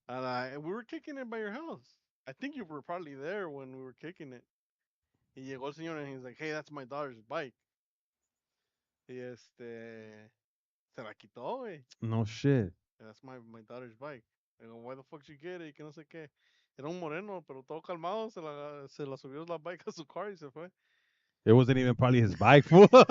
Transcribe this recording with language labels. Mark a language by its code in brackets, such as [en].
[en] And we were kicking it by your house. I think you were probably there when we were kicking it. [es] Y llegó el señor [en] and he's like, hey, that's my daughter's bike. [es] Y se la quitó, güey. [en] No shit. That's my daughter's bike. I go, why the fuck you get it? [es] Y que no sé qué. Era un moreno, pero todo calmado. Se la subió la bike a su car y se fue. [en] It wasn't even probably his bike, fool.